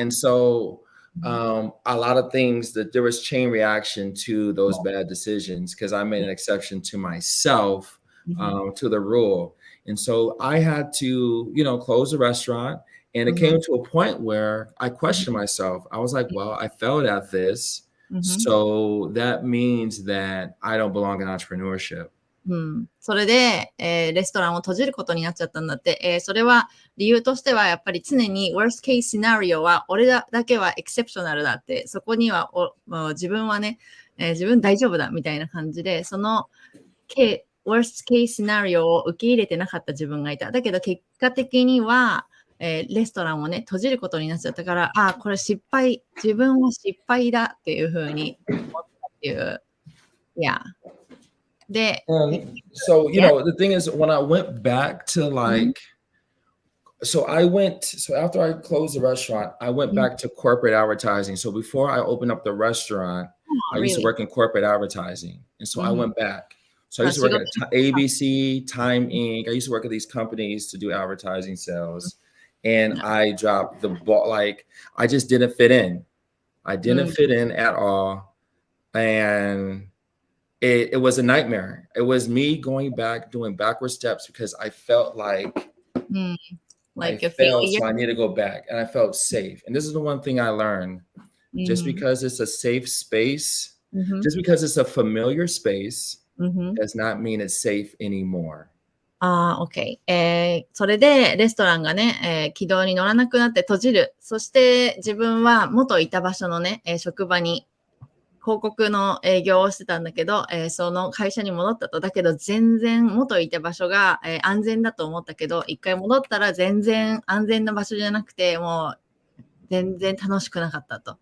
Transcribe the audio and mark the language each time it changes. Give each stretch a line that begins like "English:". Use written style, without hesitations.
English: And so, a lot of things that there was chain reaction to those bad decisions because I made an exception to myself, to the rule. And so I had to, close the restaurant And it came to a point where I questioned myself. I was like, well, I failed at this. So that means that I don't belong in entrepreneurship.
Japanese: それで、レストランを閉じることになっちゃったんだって、それは理由としてはやっぱり常に
English: worst case scenario
Japanese: は俺だけはエクセプショナルだって、そこにはもう自分はね、自分大丈夫だみたいな感じで、そのworst case scenario を受け入れてなかった自分がいた。だけど結果的には、レストランをね閉じることになっちゃったから、これ失敗、自分は失敗だっていうふうに思ったっていう。
English: Yeah. So, you know, the thing is, when I went back to like, so after I closed the restaurant, I went back to corporate advertising. So before I opened up the restaurant, I used to work in corporate advertising. And so I went back. So I used to work at ABC, Time Inc. I used to work at these companies to do advertising sales. And I dropped the ball. Like, I just didn't fit in. I didn't fit in at all. And it was a nightmare. It was me going back, doing backward steps because I felt like I failed, so I need to go back. And I felt safe. And this is the one thing I learned. Just because it's a safe space, just because it's a familiar space, does not mean it's safe anymore. OK。
Japanese: それでレストランがね、軌道に乗らなくなって閉じる。そして自分は元いた場所のね、職場に広告の営業をしてたんだけど、その会社に戻ったと。だけど全然元いた場所が、安全だと思ったけど、一回戻ったら全然安全な場所じゃなくて、もう全然楽しくなかったと。